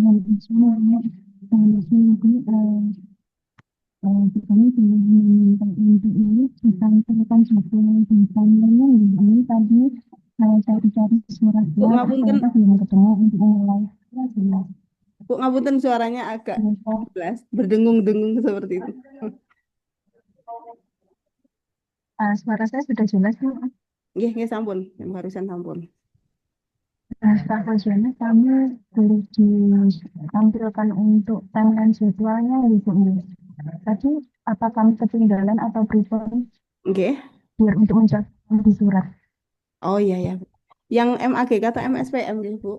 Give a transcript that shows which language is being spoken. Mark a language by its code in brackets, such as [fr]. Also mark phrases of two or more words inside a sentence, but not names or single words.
[id] Kami sudah meminta untuk ini disampaikan satu disampaikan ini tadi saya cari suratnya Bu, ngapunten, ternyata belum ketemu untuk mulai. Bu, ngapunten suaranya agak jelas, berdengung-dengung seperti itu. Suara saya sudah jelas, Bu. [jv] Nggih, sampun, [id] yang barusan sampun. Pak Fusana, kami boleh ditampilkan untuk timeline jadwalnya, Ibu. Tadi apa kami ketinggalan atau prepare Nggih. biar untuk mencatat di surat? Oh iya ya. Yang MAGK atau MSPM gitu, Bu?